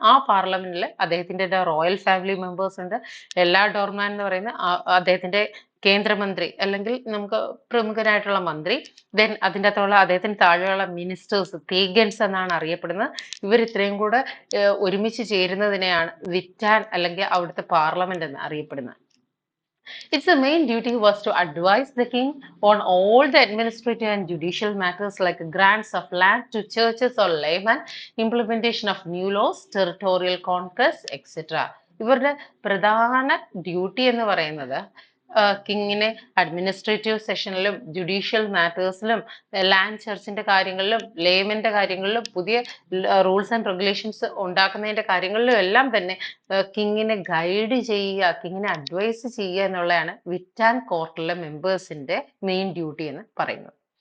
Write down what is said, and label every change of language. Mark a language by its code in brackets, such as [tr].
[ml] ആ പാർലമെന്റിൽ അദ്ദേഹത്തിന്റെ റോയൽ ഫാമിലി മെമ്പേഴ്സ് ഉണ്ട്. എലാഡോർമാൻ എന്ന് പറയുന്ന അദ്ദേഹത്തിന്റെ കേന്ദ്രമന്ത്രി അല്ലെങ്കിൽ നമുക്ക് പ്രമുഖനായിട്ടുള്ള മന്ത്രി. ദെൻ അതിൻ്റെ അകത്തുള്ള അദ്ദേഹത്തിന് താഴെയുള്ള മിനിസ്റ്റേഴ്സ്, തീഗൻസ് എന്നാണ് അറിയപ്പെടുന്നത്. ഇവർ ഇത്രയും കൂടെ ഒരുമിച്ച് ചേരുന്നതിനെയാണ് വിറ്റാൻ അല്ലെങ്കിൽ അവിടുത്തെ പാർലമെന്റ് എന്ന് അറിയപ്പെടുന്നത്. [en] Its main duty was to advise the king on all the administrative and judicial matters like grants of land to churches or laymen, implementation of new laws, territorial conquest, etc. [ml] ഇവരുടെ പ്രധാന duty എന്ന് പറയുന്നത് കിങ്ങിനെ administrative സെഷനിലും judicial മാറ്റേഴ്സിലും land ചർച്ചിന്റെ കാര്യങ്ങളിലും ലേമന്റെ കാര്യങ്ങളിലും പുതിയ rules and regulations ഉണ്ടാക്കുന്നതിന്റെ കാര്യങ്ങളിലും എല്ലാം തന്നെ കിങ്ങിനെ ഗൈഡ് ചെയ്യുക, കിങ്ങിനെ അഡ്വൈസ് ചെയ്യുക എന്നുള്ളതാണ് വിറ്റാൻ കോർട്ടിലെ മെമ്പേഴ്സിന്റെ മെയിൻ ഡ്യൂട്ടി എന്ന് പറയുന്നത്.